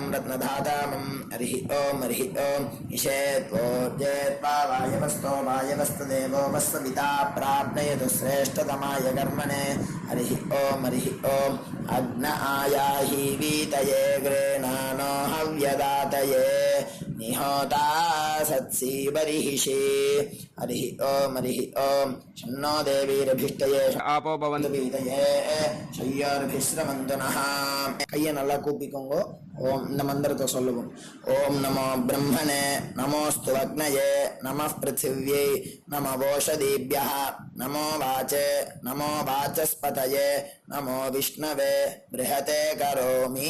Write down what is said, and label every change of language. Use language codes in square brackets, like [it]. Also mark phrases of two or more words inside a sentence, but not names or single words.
[sa] रत्नधातामं हरिः ओम ईशेत्वोर्जेत्वा वायवस्तो देवो वस्विता प्राप्नयतु श्रेष्ठतमाय कर्मणे हरिः ओम अग्न आयाहि वीतये गृह्णानो हव्यदातये निहोता सत्सी बर्हिषि हरिः ओम शन्नो देवीरभिष्टये आपो भवन्तु पीतये शंयोरभिस्रवन्तु नः [ta] கையை நல்லா கூப்பிக்கோங்க. ஓம் இந்த மந்திரத்தை சொல்லுவோம். [sa] ओम् नमो ब्रह्मणे नमोस्तु अग्नये नमः पृथिव्यै नमो ओषधीभ्यः नमो वाचे नमो वाचस्पतये नमो विष्णवे बृहते करोमि.